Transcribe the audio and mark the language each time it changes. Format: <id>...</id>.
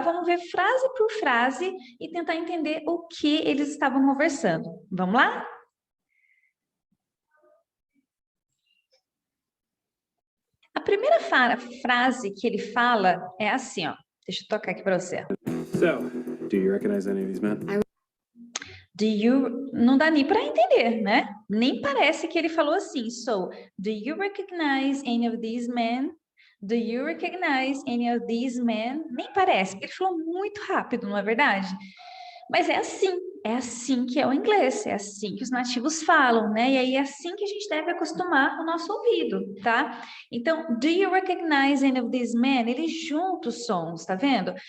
<pt>Vamos ver frase por frase e tentar entender o que eles estavam conversando. Vamos lá? A primeira frase que ele fala é assim, ó. Deixa eu tocar aqui para você.</pt> <en>So, do you recognize any of these men?</en> <pt>Não dá nem para entender, né? Nem parece que ele falou assim.</pt> <en>So, do you recognize any of these men? Do you recognize any of these men?</en> <pt>Nem parece, porque ele falou muito rápido, não é verdade? Mas é assim que é o inglês, é assim que os nativos falam, né? E aí é assim que a gente deve acostumar o nosso ouvido, tá? Então,</pt> <en>do you recognize any of these men?</en> <pt>Ele junta os sons, tá vendo?</pt>